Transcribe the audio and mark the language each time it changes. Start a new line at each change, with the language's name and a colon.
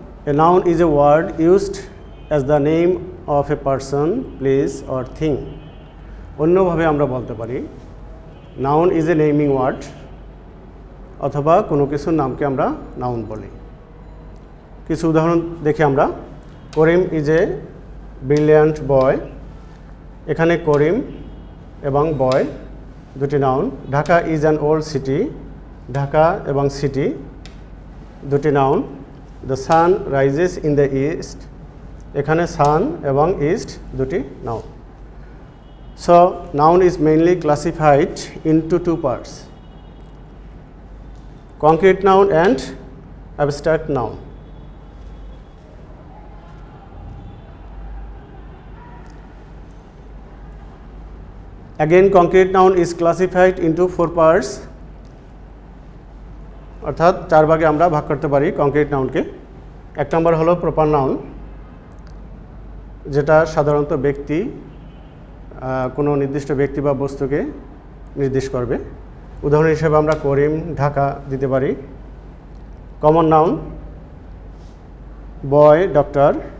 English: A noun is a word used as the name of a person, place or thing.
Bangla: অন্যভাবে আমরা বলতে পারি
English: noun is a naming word,
Bangla: অথবা কোনো কিছুর নামকে আমরা নাউন বলি। কিছু উদাহরণ দেখি আমরা। করিম
English: Is a brilliant boy.
Bangla: এখানে করিম এবং বয় দুটি noun.
English: Dhaka is an old city.
Bangla: Dhaka এবং সিটি দুটি noun.
English: The sun rises in the east.
Bangla: এখানে sun এবং east দুটি noun.
English: So noun is mainly classified into two parts: concrete noun and abstract noun. Again, concrete noun is classified into 4 parts.
Bangla: অর্থাৎ 4 ভাগে আমরা ভাগ করতে পারি কংক্রিট নাউনকে। 1 নম্বর হলো প্রপার নাউন, যেটা সাধারণত ব্যক্তি, কোনো নির্দিষ্ট ব্যক্তি বা বস্তুকে নির্দেশ করবে। উদাহরণ হিসেবে আমরা করিম, ঢাকা দিতে পারি। কমন নাউন, বয়, ডক্টর।